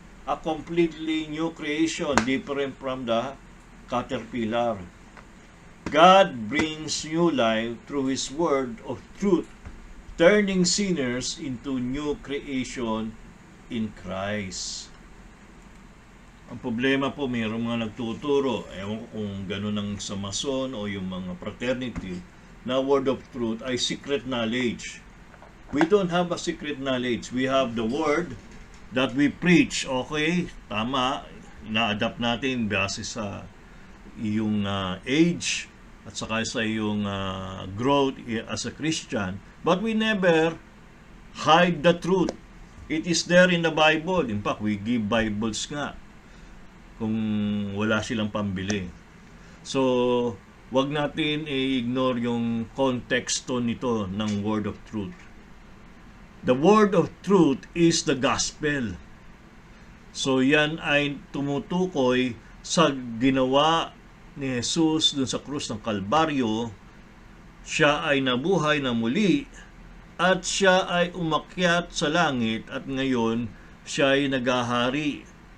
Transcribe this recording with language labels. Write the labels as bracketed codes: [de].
[en] A completely new creation, different from the caterpillar. God brings new life through His word of truth, turning sinners into new creation in Christ. [tl] Ang problema po, mayroong mga nagtuturo, ewan ko kung gano'n ang sa Mason o yung mga fraternity, na word of truth ay secret knowledge. [en] We don't have a secret knowledge. We have the word that we preach. [tl] Okay, tama, ina-adapt natin base sa iyong age at saka sa iyong growth as a Christian. [en] But we never hide the truth. It is there in the Bible. In fact, we give Bibles [tl] nga kung wala silang pambili. So, wag natin i-ignore yung konteksto nito ng word of truth. [en] The word of truth is the gospel. [tl] So, yan ay tumutukoy sa ginawa ni Jesus dun sa krus ng Kalbaryo. Siya ay nabuhay na muli at siya ay umakyat sa langit at ngayon siya ay naghahari.